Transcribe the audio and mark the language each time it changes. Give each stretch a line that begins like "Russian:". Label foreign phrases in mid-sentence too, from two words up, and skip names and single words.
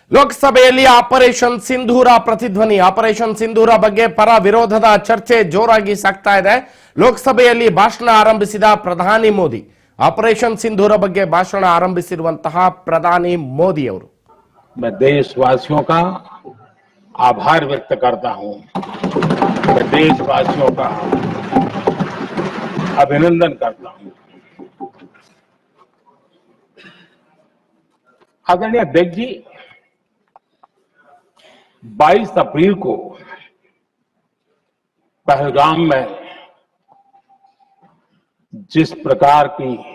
Kannada: ಲೋಕಸಭೆಯಲ್ಲಿ ಆಪರೇಷನ್ ಸಿಂಧೂರ ಪ್ರತಿಧ್ವನಿ. ಆಪರೇಷನ್ ಸಿಂಧೂರ ಬಗ್ಗೆ ಪರ ವಿರೋಧದ ಚರ್ಚೆ ಜೋರಾಗಿ ಸಾಗ್ತಾ ಇದೆ. ಲೋಕಸಭೆಯಲ್ಲಿ ಭಾಷಣ ಆರಂಭಿಸಿದ ಪ್ರಧಾನಿ ಮೋದಿ. ಆಪರೇಷನ್ ಸಿಂಧೂರ ಬಗ್ಗೆ ಭಾಷಣ ಆರಂಭಿಸಿರುವಂತಹ ಪ್ರಧಾನಿ ಮೋದಿ ಅವರು
Hindi: मैं देशवासियों का आभार व्यक्त करता हूं, मैं देशवासियों का अभिनंदन करता हूं। आदरणीय अध्यक्ष जी, 22 अप्रैल को पहलगाम में जिस प्रकार की